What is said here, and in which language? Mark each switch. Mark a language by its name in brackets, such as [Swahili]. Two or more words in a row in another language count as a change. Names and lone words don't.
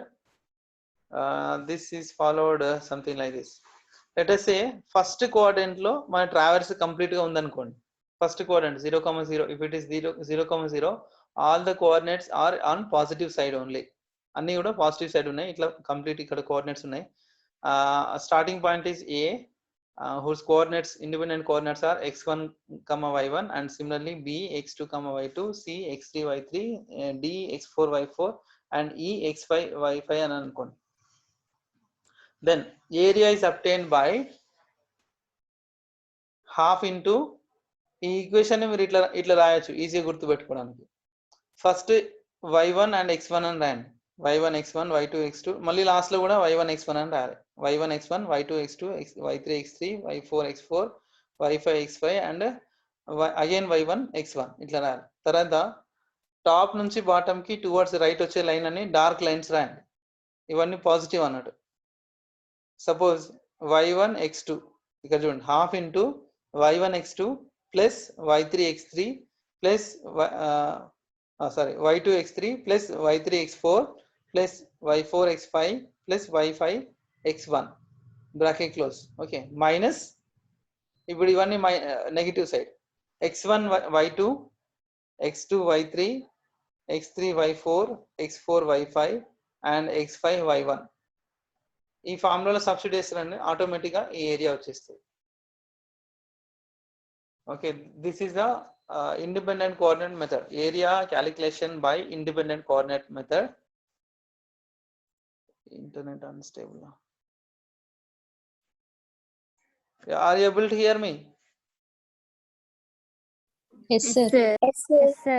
[English] This is followed something like this. Let us say first quadrant lo my traverse complete ga undanukondi. First quadrant 0, 0. If it is 0, 0, all the coordinates are on positive side only. [Telugu] అన్నీ కూడా [English] positive side [Telugu] ఉన్నాయి. ఇట్లా complete ఇక్కడ coordinates ఉన్నాయి. [English] Starting point is A, whose coordinates, independent coordinates are x1, y1, and similarly B, x2, y2, C, x3, y3, D, x4, y4, and E, x5, y5 [Telugu] అని అనుకోండి. [English] Then area is obtained by half into [Telugu] ఈ ఈక్వేషన్ ని మీరు ఇట్లా రాయొచ్చు ఈజీగా గుర్తుపెట్టుకోవడానికి. ఫస్ట్ y1 and x1 అని రాయండి. y1 x1, y2 x2, మళ్ళీ లాస్ట్ లో కూడా y1 x1 అని రాయాలి. y1 x1, y2 x2, y3 x3, y4 x4, y5 x5 [English] and again [Telugu] y1 x1 ఇట్లా రాయాలి. తర్వాత టాప్ నుంచి బాటమ్ కి [English] towards right [Telugu] వచ్చే లైన్ అని [English] dark lines [Telugu] రాయండి. ఇవన్నీ పాజిటివ్ అన్నట్టు. సపోజ్ y1 x2 ఇక్కడ చూడండి [English] half into [Telugu] y1 x2 ప్లస్ y3 x3 ప్లస్ y2 x3 ప్లస్ y3 x4 ప్లస్ y4 x5 ప్లస్ y5 x1 [English] bracket close. [Telugu] ఓకే, మైనస్ ఇప్పుడు ఇవన్నీ [English] negative side [Telugu] x1 y2 x2 y3 x3 y4 x4 y5 అండ్ x5 y1. ఈ ఫార్ములాలో సబ్స్టిట్యూట్ చేస్తారండి, ఆటోమేటిక్గా ఈ ఏరియా వచ్చేస్తుంది. ఓకే, [English] this is the independent coordinate method, area calculation by independent coordinate method. Internet unstable. Are you able to hear me? Yes, sir. Yes, sir.